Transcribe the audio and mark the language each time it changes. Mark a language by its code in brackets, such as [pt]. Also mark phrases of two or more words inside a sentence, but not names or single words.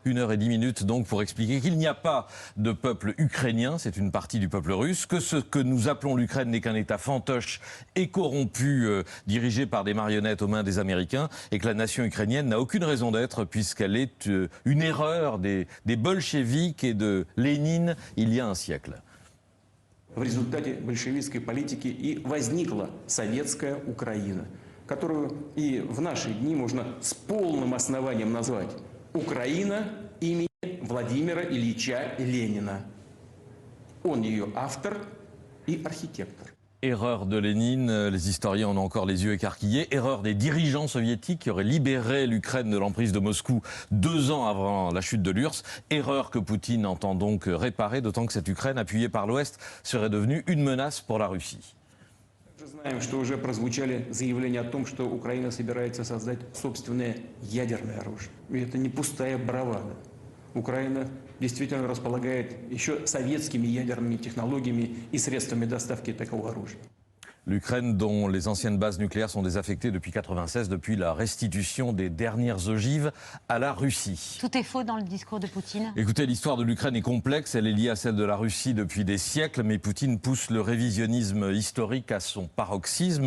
[fr] 1h10 minutes donc pour expliquer qu'il n'y a pas de peuple ukrainien, c'est une partie du peuple russe, que ce que nous appelons l'Ukraine n'est qu'un État fantoche et corrompu, dirigé par des marionnettes aux mains des Américains, et que la nation ukrainienne n'a aucune raison d'être puisqu'elle est une erreur des bolcheviks et de Lénine il y a un siècle. [ru] В результате большевистской политики и возникла советская Украина, которую и в наши дни можно с полным основанием назвать Украина имени Владимира Ильича Ленина. Он ее автор и архитектор. [fr] Erreur de Lénine, les historiens en ont encore les yeux écarquillés. Erreur des dirigeants soviétiques qui auraient libéré l'Ukraine de l'emprise de Moscou 2 ans avant la chute de l'URSS. Erreur que Poutine entend donc réparer, d'autant que cette Ukraine, appuyée par l'Ouest, serait devenue une menace pour la Russie. [ru] Мы знаем, что уже прозвучали заявления о том, что Украина собирается создать собственное ядерное оружие. И это не пустая бравада. Украина действительно располагает еще советскими ядерными технологиями и средствами доставки такого оружия. [fr] L'Ukraine, dont les anciennes bases nucléaires sont désaffectées depuis 1996, depuis la restitution des dernières ogives à la Russie. Tout est faux dans le discours de Poutine. Écoutez, l'histoire de l'Ukraine est complexe, elle est liée à celle de la Russie depuis des siècles, mais Poutine pousse le révisionnisme historique à son paroxysme.